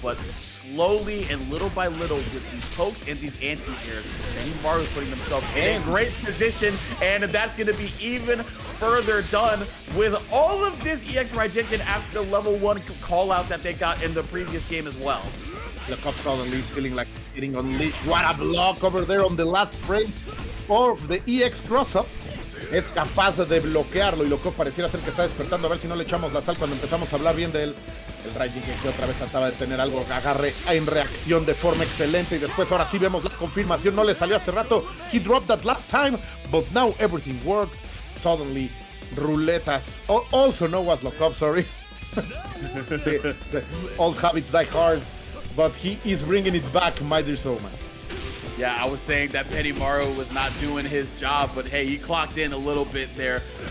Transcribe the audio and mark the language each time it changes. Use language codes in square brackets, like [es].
[en] But slowly and little by little, with these pokes and these anti-airs, Benimaru is putting themselves in a great position, and that's going to be even further done with all of this EX Raijinken after the level 1 call out that they got in the previous game as well. Lokof suddenly is feeling like getting unleashed. What a block over there on the last frames of the EX cross-ups. [es] Es capaz de bloquearlo y Lokof pareciera ser que está despertando. A ver si no le echamos la sal cuando empezamos a hablar bien de él. El Raijinken que otra vez trataba de tener algo, agarre en reacción de forma excelente y después ahora sí vemos la confirmación. No le salió hace rato. [en] He dropped that last time, but now everything worked. Suddenly, ruletas, also known as Lokof, sorry. the old habits die hard. But he is bringing it back, my dear Soma. Yeah, I was saying that Benimaru was not doing his job, but hey, he clocked in a little bit there.